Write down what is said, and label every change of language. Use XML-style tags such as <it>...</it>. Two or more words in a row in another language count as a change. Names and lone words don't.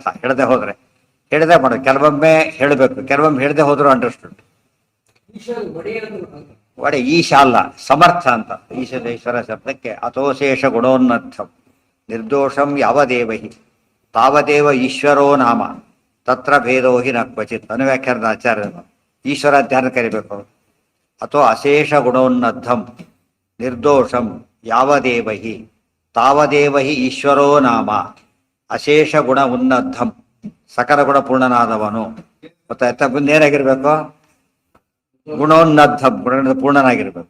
<kn>ಹೇಳದೆ ಹೋದ್ರೆ ಹೇಳದೆ ಮಾಡೋದು. ಕೆಲವೊಮ್ಮೆ ಹೇಳಬೇಕು, ಕೆಲವೊಮ್ಮೆ ಹೇಳದೆ ಹೋದ್ರು ಅಂಡರ್ಸ್ಟುಂಡ್. ಒಡೆ ಈಶ ಅಲ್ಲ, ಸಮರ್ಥ ಅಂತ. ಈಶ್ವರ ಶಬ್ದಕ್ಕೆ</kn> <sa>ಅಥೋಶೇಷ ಗುಣೋನ್ನರ್ಥಂ ನಿರ್ದೋಷಂ ಯಾವದೇವಹಿ ತಾವದೇವ ಈಶ್ವರೋ ನಾಮ ತತ್ರ ಭೇದೋ ಹಿ ನ ಕ್ವಚಿತ್.</sa> <kn>ಅನುವ್ಯಾಖ್ಯಾನದ ಆಚಾರ್ಯ. ಈಶ್ವರ ಧ್ಯಾನ ಕರಿಬೇಕು.</kn> <sa>ಅಥೋ ಅಶೇಷ ಗುಣೋನ್ನದ್ಧಂ ನಿರ್ದೋಷಂ ಯಾವದೇವಹಿ ತಾವದೇವಹಿ ಈಶ್ವರೋ ನಾಮ. ಅಶೇಷ ಗುಣ ಉನ್ನದ್ಧಂ,</sa> <kn>ಸಕಲ ಗುಣ ಪೂರ್ಣನಾದವನು. ಗೊತ್ತಾಯ್ತಾ? ಮುಂದೇನಾಗಿರ್ಬೇಕು? ಗುಣೋನ್ನದ್ಧಂ, ಗುಣ ಪೂರ್ಣನಾಗಿರ್ಬೇಕು.</kn>